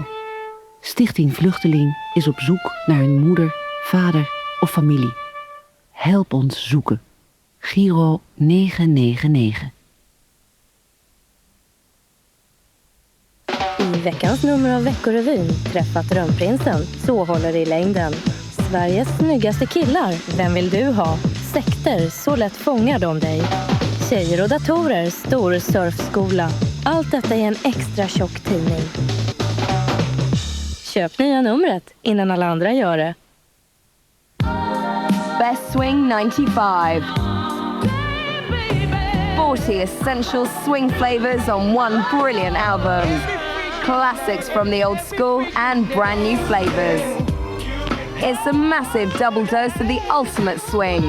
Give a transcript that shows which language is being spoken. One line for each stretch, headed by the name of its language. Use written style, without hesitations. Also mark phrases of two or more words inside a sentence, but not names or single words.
Dutch: Stichting Vluchteling is op zoek naar hun moeder, vader of familie. Help ons zoeken. Giro 999.
Swedish: I veckans nummer av Veckorevyn träffat Drömprinsen, så håller det i längden. Sveriges snyggaste killar, vem vill du ha? Sekter, så lätt fångar de dig. Tjejer och datorer, stor surfskola. Allt detta i en extra tjock tidning. Köp nya numret innan alla andra gör det.
English: Best Swing 95. 40 essential swing flavors on one brilliant album. Classics from the old school and brand new flavors. It's a massive double dose of the ultimate swing.